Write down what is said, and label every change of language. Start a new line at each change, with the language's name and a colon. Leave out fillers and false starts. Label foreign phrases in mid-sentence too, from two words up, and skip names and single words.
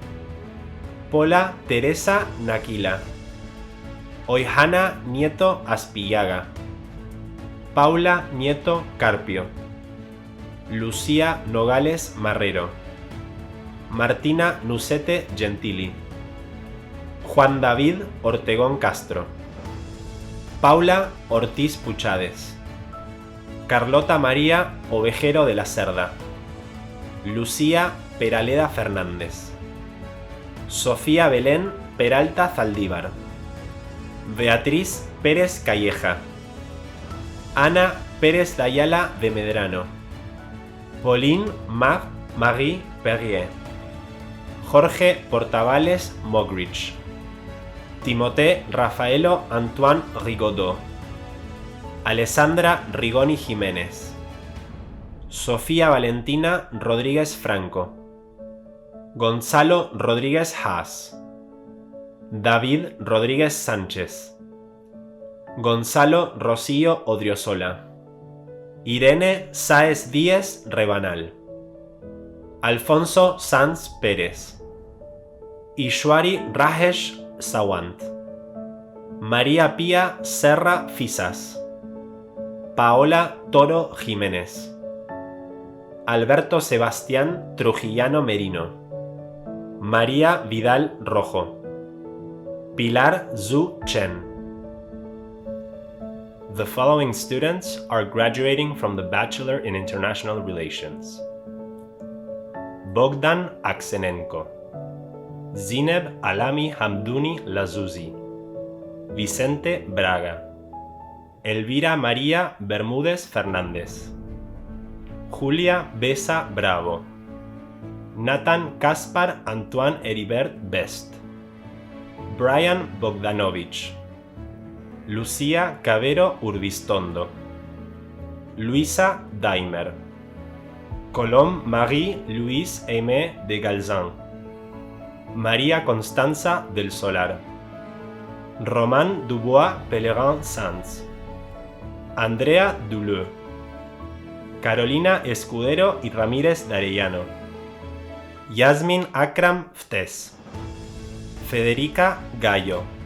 English: Pola Teresa Naquila, Oihana Nieto Aspillaga, Paula Nieto Carpio, Lucía Nogales Marrero, Martina Nucete Gentili, Juan David Ortegón Castro, Paula Ortiz Puchades, Carlota María Ovejero de la Cerda, Lucía Peraleda Fernández, Sofía Belén Peralta Zaldívar, Beatriz Pérez Calleja, Ana Pérez Dayala de Medrano, Pauline Marie Perrier, Jorge Portavales Mogridge, Timothée Rafaelo Antoine Rigaudot, Alessandra Rigoni Jiménez, Sofía Valentina Rodríguez Franco, Gonzalo Rodríguez Haas, David Rodríguez Sánchez, Gonzalo Rocío Odriozola, Irene Sáez Díez Rebanal, Alfonso Sanz Pérez, Ishwari Rajesh Sawant, María Pía Serra Fisas, Paola Toro Jiménez, Alberto Sebastián Trujillano Merino, María Vidal Rojo, Pilar Zhu Chen. The following students are graduating from the Bachelor in International Relations: Bogdan Aksenenko, Zineb Alami Hamdouni Lazuzi, Vicente Braga, Elvira María Bermúdez Fernández, Julia Besa Bravo. Nathan Kaspar Antoine Heribert Best. Brian Bogdanovich. Lucía Cabero Urbistondo. Luisa Daimer. Colombe Marie-Louise Aimé de Galzan. María Constanza del Solar. Román Dubois Pellegrin Sanz. Andrea Duleux. Carolina Escudero y Ramírez de Arellano. Yasmin Akram Ftes. Federica Gallo.